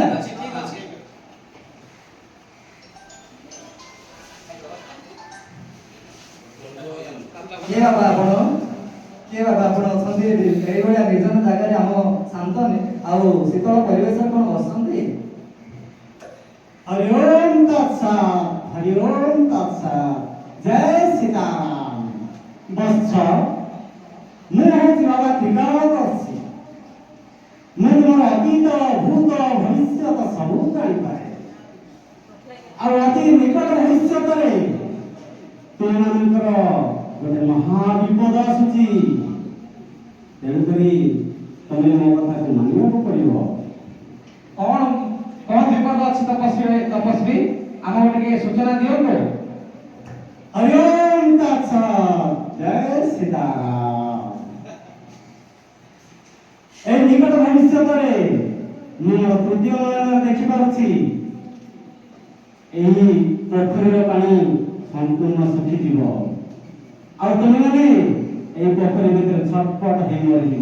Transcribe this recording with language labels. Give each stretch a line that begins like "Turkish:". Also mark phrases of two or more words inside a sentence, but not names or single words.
Odia: ଠିକ ଅଛି। କିଏ ବାବା ଆପଣ ଅଛନ୍ତି ଏଇଭଳିଆ ନିର୍ଜନ ଜାଗାରେ ଆମ ଶାନ୍ତ ଆଉ ଶୀତଳ ପରିବେଶରେ କ'ଣ ବସନ୍ତି?
Sanskrit: हरि ओम तत्सत हरि ओम तत्सत जय सीताराम।
Odia: बत्स ମୁଁ ହେଉଛି ବାବା ତ୍ରିକାଳଦର୍ଶୀ। ମୁଁ ତୁମର ଅତୀତ ଭୂତ ଭବିଷ୍ୟତ ସବୁ ଜାଣିପାରେ ଆଉ ଅତି ନିକଟ ଭବିଷ୍ୟତରେ ତୁମମାନଙ୍କର ଗୋଟେ ମହାବିପଦ ଆସୁଛି। ତେଣୁକରି ତମେ ମୋ କଥାକୁ ମାନିବାକୁ ପଡ଼ିବ। କ'ଣ କ'ଣ ବିପଦ ଅଛି ତପସ୍ୱୀ ଆମକୁ ଟିକେ ସୂଚନା ଦିଅନ୍ତୁ।
Sanskrit: हरि ओम तत्सत जय सीताराम।
Odia: ଏ ନିକଟ ଭବିଷ୍ୟତରେ ମୁଁ ମୋର ତୃତୀୟ ନୟନରେ ଦେଖିପାରୁଛି ଏହି ପୋଖରୀର ପାଣି ସମ୍ପୂର୍ଣ୍ଣ ଶୁଖିଯିବ ଆଉ ତୁମେମାନେ ଏହି ପୋଖରୀ ଭିତରେ ଛଟପଟ ହେଇ ମରିଯିବ।